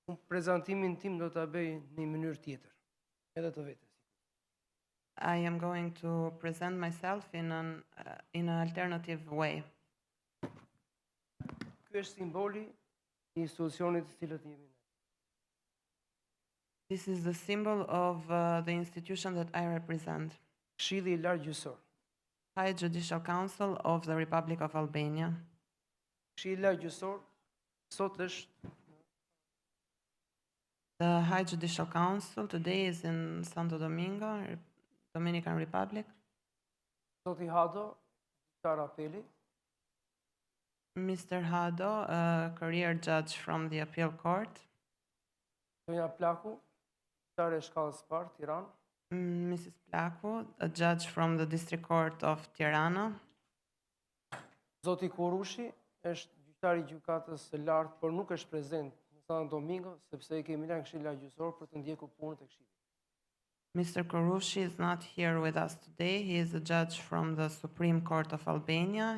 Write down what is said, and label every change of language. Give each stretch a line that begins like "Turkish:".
Albanian: Prezantimin tim do ta bëj në mënyrë tjetër, edhe të vetes.
English: I am going to present myself in an alternative way.
Albanian: Ky është simboli I institucionit të cilët jemi ne.
English: This is the symbol of the institution that I represent.
Albanian: Këshilli I Lartë Gjyqësor.
English: High Judicial Council of the Republic of Albania.
Albanian: Këshilli I Lartë Gjyqësor sot është
English: The High Judicial Council today is in Santo Domingo, Dominican Republic.
Albanian: Zoti Hado, gjyqtar apeli,
English: Mr. Hado, a career judge from the appeal court.
Albanian: Zonja Plaku, gjyqtar e shkallës parë, Tiranë.
English: Mrs. Plaku, a judge from the district court of Tirana.
Albanian: Zoti Kurushi është gjyqtar I gjykatës së lartë, por nuk është prezent në Santo Domingo sepse I kemi lënë Këshillin Gjyqësor për të ndjekur punën e këshillit.
English: Mr. Kurushi is not here with us today. He is a judge from the Supreme Court of Albania.